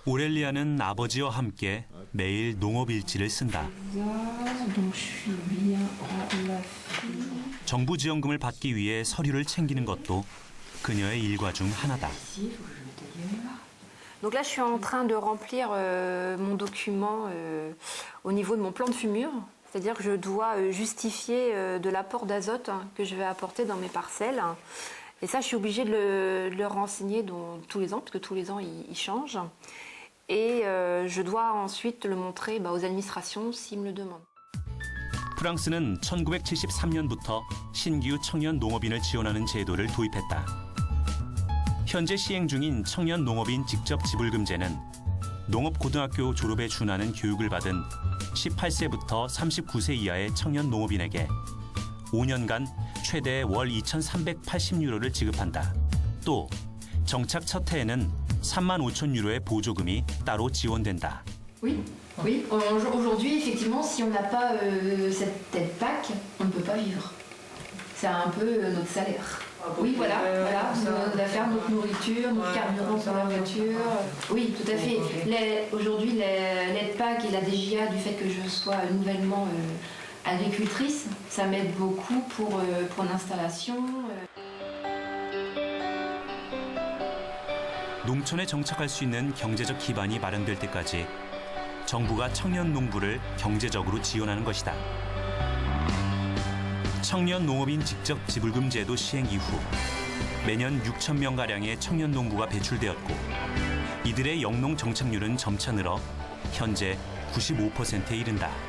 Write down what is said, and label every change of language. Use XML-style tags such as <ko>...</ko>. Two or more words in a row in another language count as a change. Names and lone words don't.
<ko>오렐리아는 아버지와 함께 매일 농업일지를 쓴다. 정부 지원금을 받기 위해 서류를 챙기는 것도 그녀의 일과 중 하나다.</ko> <fr>Donc là, je suis en train de remplir mon document au niveau de mon plan de fumure. C'est-à-dire que je dois justifier de l'apport d'azote que je vais apporter dans mes parcelles. Et ça, je suis obligée de le renseigner tous les ans, parce que tous les ans, il change. Et je dois ensuite le montrer aux administrations s'ils me le demandent.</fr> <ko>프랑스는 1973년부터 신규 청년 농업인을 지원하는 제도를 도입했다. 현재 시행 중인 청년 농업인 직접 지불금제는 농업고등학교 졸업에 준하는 교육을 받은 18세부터 39세 이하의 청년 농업인에게 5년간 최대 월 2,380유로를 지급한다. 또 정착 첫 해에는 35,000유로의 보조금이 따로 지원된다.</ko> <fr>Oui. Aujourd'hui, effectivement, si on n'a pas cette aide PAC, on ne peut pas vivre. C'est un peu notre salaire. Oui, voilà, notre affaire, notre nourriture, notre carburant pour la voiture. Oui, tout à fait. Aujourd'hui, l'aide PAC et la DGA, du fait que je sois nouvellement agricultrice, ça m'aide beaucoup pour l'installation.</fr> <ko>농촌에 정착할 수 있는 경제적 기반이 마련될 때까지 정부가 청년 농부를 경제적으로 지원하는 것이다. 청년 농업인 직접 지불금 제도 시행 이후 매년 6,000명가량의 청년 농부가 배출되었고 이들의 영농 정착률은 점차 늘어 현재 95%에 이른다.</ko>